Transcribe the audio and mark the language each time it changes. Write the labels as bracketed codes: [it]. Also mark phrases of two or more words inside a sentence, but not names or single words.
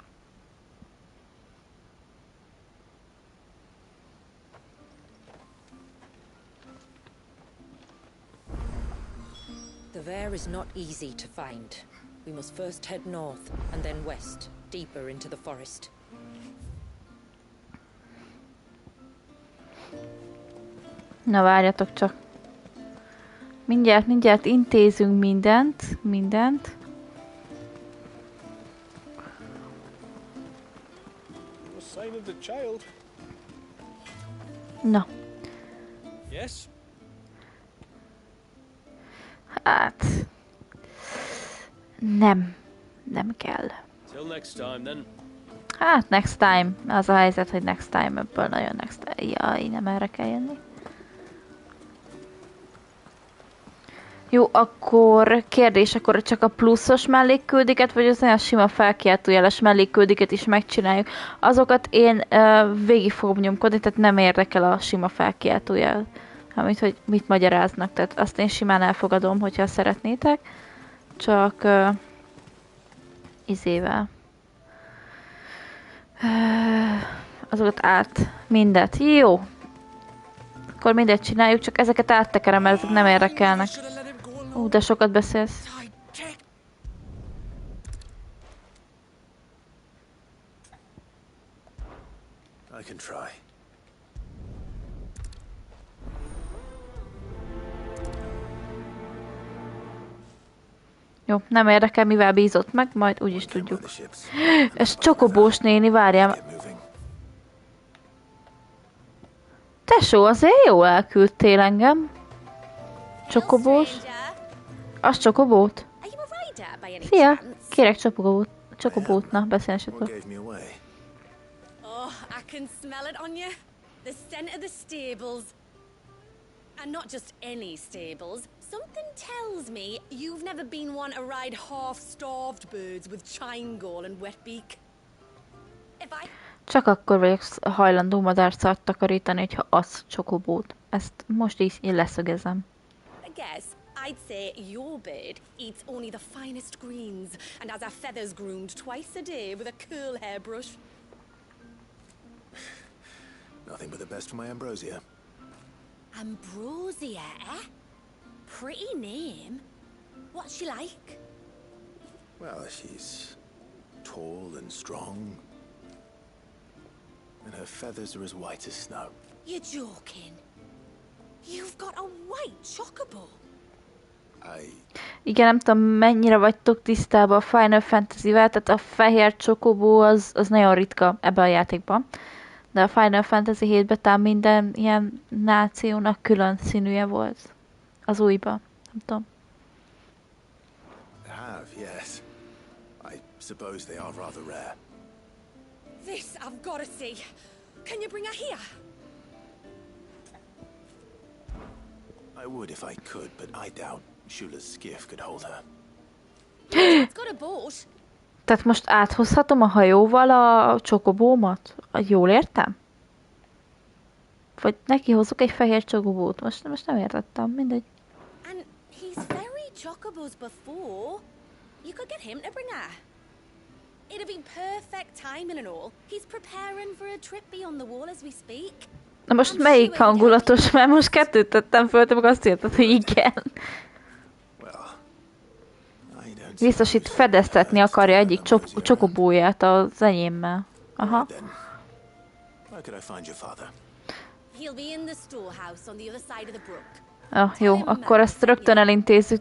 [en] The Vare is not easy to find. We must first head north and then west, deeper into the forest. [hu] Na várjatok csak. Mindjárt intézünk mindent. Na. [en] Yes? [hu] Hát... Nem kell. [en] Till next time then. Hát next time. [hu] Az a helyzet, hogy [en] next time, [hu] ebből nagyon [en] next time. [hu] Jaj, nem erre kell jönni. Jó, akkor kérdés, akkor csak a pluszos mellékküldiket, vagy az olyan sima felkiáltójeles mellékküldiket is megcsináljuk. Azokat én végig fogom nyomkodni, tehát nem érdekel a sima felkiáltójel. Amit, hogy mit magyaráznak, tehát azt én simán elfogadom, hogyha szeretnétek. Csak izével. Azokat mindet. Jó. Akkor mindet csináljuk, csak ezeket áttekerem, mert ezek nem érdekelnek. De sokat beszélsz. [en] I can try. [hu] Jó, nem érdekel, mivel bízott meg, majd úgyis tudjuk. Ez csokobós néni, várjál. Tesó, azért jól elküldtél engem. Csokobós. Az csokobót? Szia, kérek csokobót, na, beszélni se tudok. [en] Oh, I can smell it on you. The scent of the stables. And not just any stables. Something tells me you've never been one to ride half-starved birds with chine gall and wet beak. [hu] Csak akkor vagyok hajlandó madárcát takarítani, hogyha az csokobót. Ezt most így leszögezem. [en] I guess I'd say your bird eats only the finest greens and has our feathers groomed twice a day with a curl hairbrush. Nothing but the best for my Ambrosia. Ambrosia, eh? Pretty name. What's she like? Well, she's tall and strong. And her feathers are as white as snow. You're joking. You've got a white chocobo. [hu] Igen, nem tudom, mennyire vagytok tisztában a Final Fantasy-vel, tehát a fehér csokobó az nagyon ritka ebben a játékban. De a Final Fantasy 7-ben talán minden ilyen nációnak külön színűje volt. Az újban, nem tudom. [en] Have, yes. I suppose they are rather rare. This I've got to see. Can you bring her here? I would if I could, but I doubt Shula's skiff could hold her. It's got a boat. [hu] Tehát most áthozhatom a hajóval a csokobómat? Jól értem? Vagy neki hozzuk egy fehér csokobót? Most nem értettem, mindegy. [en] And he's very chocobos before. You could get him to bring her. It'd be perfect timing and all. He's preparing for a trip beyond the wall as we speak. [hu] Na most melyik hangulatos? Mert most kettőt tettem föl, te meg azt írtad, hogy igen. Biztos itt fedeztetni akarja egyik csokobóját az enyémmel. Aha. Jó, akkor ezt rögtön elintézzük.